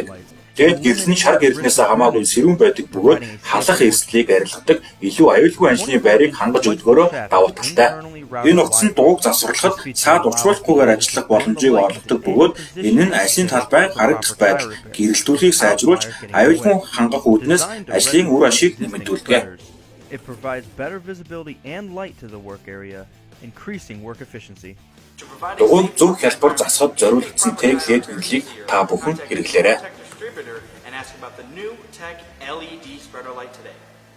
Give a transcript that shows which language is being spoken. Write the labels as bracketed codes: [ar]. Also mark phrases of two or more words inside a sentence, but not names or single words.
[mn] Тэгээд гэрэл нь шар гэрлэнээс хамаагүй сэрүүн байдаг бөгөөд халах эрсдлийг арилгадаг илүү аюулгүй ажлын байрыг хангаж өгдөгөөрөө давуу талтай. Энэ утас нь дугуйг засварлахад цаад учруулахгүйгээр ажиллах боломжийг олгодог бөгөөд энэ нь ажлын талбай харагдах байдал гэрэлтүүлгийг сайжруулж аюулгүй хангах үүднээс ажлын үр ашиг нэмэгдүүлдэг. [en] It provides better visibility and light to the work area, increasing work efficiency. [mn] Дугуйг зөв хялбар засахад зориулагдсан Tech LED гэрлийг та бүхэн хэрэглээрэй. [en] And ask about the new Tech LED spreader light today.